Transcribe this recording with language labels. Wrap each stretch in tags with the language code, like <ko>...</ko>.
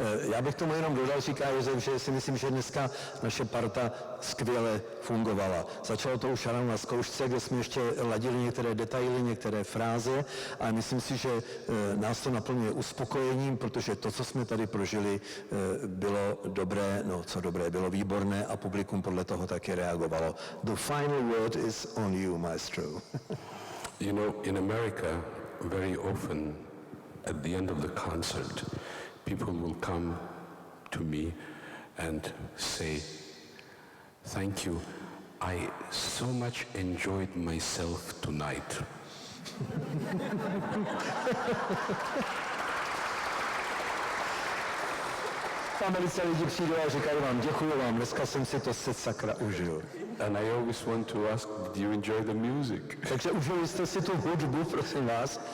<cs>Já bych tomu jenom dodal, říká Josef, že si myslím, že dneska naše parta skvěle fungovala. Začalo to už ráno na zkoušce, kde jsme ještě ladili některé detaily, některé fráze, a myslím si, že nás to naplňuje uspokojením, protože to, co jsme tady prožili, bylo dobré, bylo výborné a publikum podle toho taky reagovalo.</cs> <en>The final word is on you, maestro. In America, very often at the end of the concert, people will come to me and say, "Thank you, I so much enjoyed myself tonight."</en> <cs>Tam velice lidi přijdou a říkají vám, děkuji vám, dneska jsem si to sakra užil.</cs> <en>And I always want to ask, did you enjoy the music?</en> <cs>Takže užili jste si tu hudbu, prosím vás.</cs>